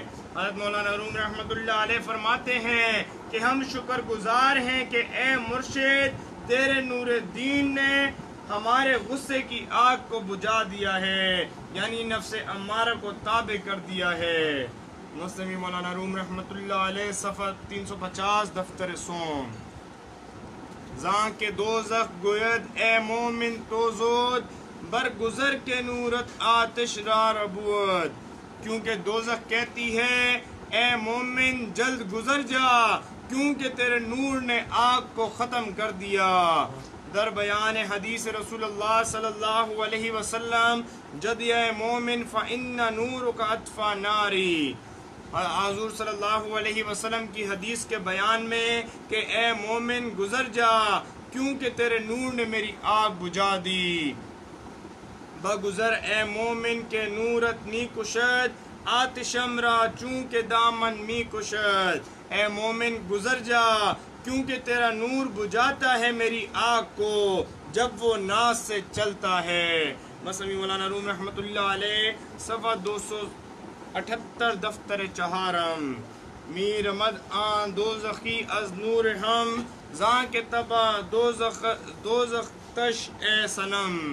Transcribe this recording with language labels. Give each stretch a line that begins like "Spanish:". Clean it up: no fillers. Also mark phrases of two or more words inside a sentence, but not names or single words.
Urdu: حضرت مولانا روم رحمۃ اللہ علیہ فرماتے ہیں کہ ہم شکر گزار ہیں کہ اے مرشد تیرے نور دین نے ہمارے غصے کی آگ کو بجھا دیا ہے، یعنی نفس امارہ کو تابع کر دیا ہے. مصنوی مولانا روم رحمۃ اللہ علیہ صفحہ 350 دفتر سوم.
Persian: زاں کے دوزخ گوید اے مومن تو زود، برگزر کے نورت آتش را ربود.
Urdu: کیونکہ دوزخ کہتی ہے اے مومن جلد گزر جا، کیونکہ تیرے نور نے آگ کو ختم کر دیا.
Persian: در بیان حدیث رسول اللہ صلی اللہ علیہ وسلم
Arabic: جد اے مومن فإن نورک اطفا ناری.
Urdu: حضور صلی اللہ علیہ وسلم کی حدیث کے بیان میں کہ اے مومن گزر جا کیونکہ تیرے نور نے میری آگ بجھا دی.
Persian: بگزر اے مومن کے نورت می کشد، آتشم را چونکہ دامن می کشد.
Urdu: اے مومن گزر جا کیونکہ تیرا نور بجھاتا ہے میری آگ کو جب وہ ناز سے چلتا ہے. مصنوی مولانا روم رحمۃ اللہ علیہ صفحہ 278 دفتر چہارم.
Persian: میر مد آن دوزخی از نور ہم، زاں کے تبا دوزخ تش اے صنم.